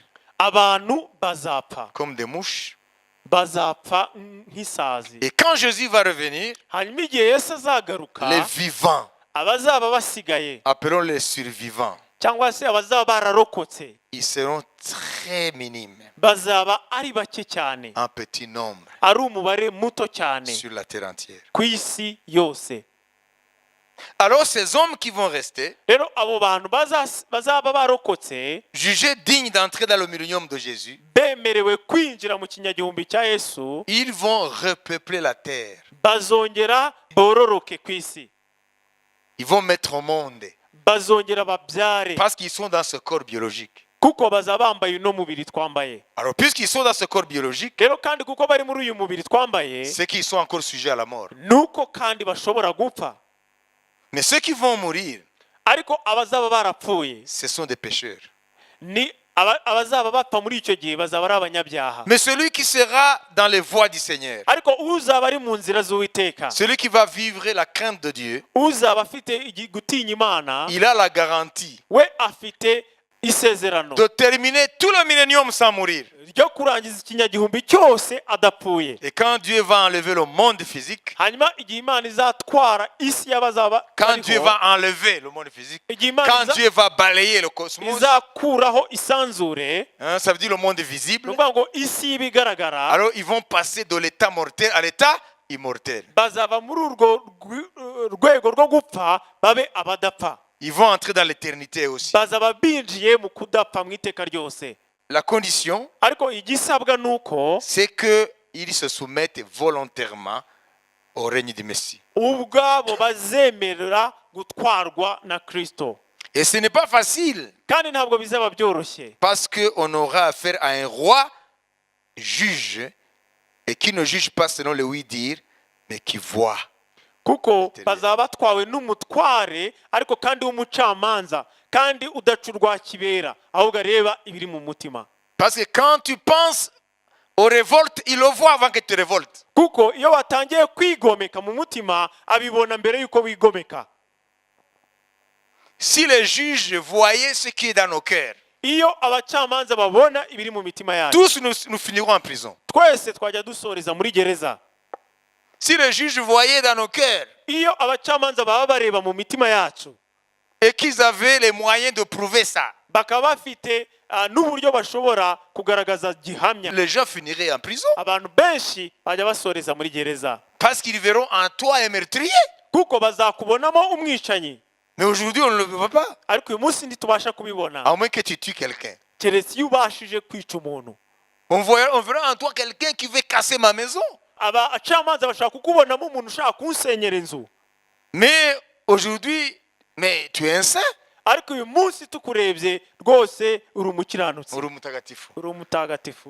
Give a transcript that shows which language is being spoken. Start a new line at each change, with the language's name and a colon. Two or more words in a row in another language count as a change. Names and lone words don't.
Kinyarwanda: abantu bazapfa.
French: comme des mouches.
Kinyarwanda: Bazapfa nk'isazi.
French: Et quand Jésus va revenir,
Kinyarwanda: Hanyuma igihe Yesu azagaruka,
French: les vivants,
Kinyarwanda: abazaba basigaye
French: appelons les survivants,
Kinyarwanda: cyangwa se abazaba bararokotse,
French: ils seront très minimes,
Kinyarwanda: bazaba ari bake cyane,
French: en petit nombre,
Kinyarwanda: ari umubare muto cyane
French: sur la terre entière.
Kinyarwanda: ku isi yose.
French: Alors ces hommes qui vont rester,
Kinyarwanda: Rero abo bantu bazaba barokotse,
French: jugés dignes d'entrer dans le millénium de Jésus,
Kinyarwanda: bemerewe kwinjira mu kinyagihumbi cya Yesu,
French: ils vont repeupler la terre.
Kinyarwanda: bazongera bororoke ku isi,
French: Ils vont mettre au monde,
Kinyarwanda: bazongera babyare,
French: parce qu'ils sont dans ce corps biologique.
Kinyarwanda: kuko bazaba bambaye uno mubiri twambaye.
French: Alors puisqu'ils sont dans ce corps biologique,
Kinyarwanda: Rero kandi kuko bari muri uyu mubiri twambaye,
French: c'est qu'ils sont encore sujets à la mort.
Kinyarwanda: nuko kandi bashobora gupfa.
French: Mais ceux qui vont mourir,
Kinyarwanda: Ariko abazaba barapfuye,
French: ce sont des pécheurs.
Kinyarwanda: ni abazaba bapfa muri icyo gihe bazaba ari abanyabyaha.
French: Mais celui qui sera dans les voies du Seigneur,
Kinyarwanda: Ariko uzaba ari mu nzira z'Uwiteka,
French: celui qui va vivre la crainte de Dieu,
Kinyarwanda: uzaba afite gutinya Imana,
French: il a la garantie
Kinyarwanda: we afite isezerano
French: de terminer tout le millénium sans mourir.
Kinyarwanda: ryo kurangiza ikinyagihumbi cyose adapfuye.
French: Et quand Dieu va enlever le monde physique,
Kinyarwanda: Hanyuma igihe Imana izatwara isi y'abazaba
French: quand Dieu
Kinyarwanda: bariho,
French: va enlever le monde physique,
Kinyarwanda: igihe Imana
French: quand Dieu va balayer le cosmos,
Kinyarwanda: izakuraho isanzure,
French: hein, ça veut dire le monde visible,
Kinyarwanda: ni ukuvuga ngo isi y'ibigaragara,
French: alors ils vont passer de l'état mortel à l'état immortel.
Kinyarwanda: bazava muri urwo rwego rwo gupfa babe abadapfa,
French: Ils vont entrer dans l'éternité aussi.
Kinyarwanda: bazaba binjiye mu kudapfa mu iteka ryose.
French: La condition,
Kinyarwanda: Ariko igisabwa ni uko
French: c'est qu'ils se soumettent volontairement au règne du Messie.
Kinyarwanda: ubwabo bazemerera gutwarwa na Kristo.
French: Et ce n'est pas facile,
Kinyarwanda: Kandi ntabwo bizaba byoroshye,
French: parce qu'on aura affaire à un roi juge, et qui ne juge pas selon le oui-dire, mais qui voit.
Kinyarwanda: kuko bazaba batwawe n'umutware ariko kandi w'umucamanza, kandi udaca urwa kibera, ahubwo areba ibiri mu mutima.
French: Parce que quand tu penses aux révoltes, il le voit avant que tu te révoltes.
Kinyarwanda: Kuko iyo watangiye kwigomeka mu mutima, abibona mbere yuko wigomeka.
French: Si les juges voyaient ce qui est dans nos cœurs,
Kinyarwanda: Iyo abacamanza babona ibiri mu mitima yacu,
French: tous nous finirons en prison.
Kinyarwanda: twese twajya dusoreza muri gereza.
French: Si les juges voyaient dans nos cœurs
Kinyarwanda: Iyo abacamanza baba bareba mu mitima yacu,
French: et qu'ils avaient les moyens de prouver ça,
Kinyarwanda: bakaba bafite n'uburyo bashobora kugaragaza gihamya,
French: les gens finiraient en prison.
Kinyarwanda: abantu benshi bajya basoreza muri gereza,
French: Parce qu'ils verront en toi un meurtrier.
Kinyarwanda: kuko bazakubonamo umwicanyi.
French: Mais aujourd'hui, on ne le voit pas.
Kinyarwanda: Ariko uyu munsi ntitubasha kubibona,
French: À moins que tu tues quelqu'un.
Kinyarwanda: keretse iyo ubashije kwica umuntu.
French: On verra en toi quelqu'un qui veut casser ma maison.
Kinyarwanda: Abacamanza bashaka kukubonamo umuntu ushaka kunsenyera inzu.
French: Mais aujourd'hui, mais tu es un saint.
Kinyarwanda: Ariko uyu munsi tukurebye rwose uri umukiranutsi, Uri mutagatifu. uri umutagatifu.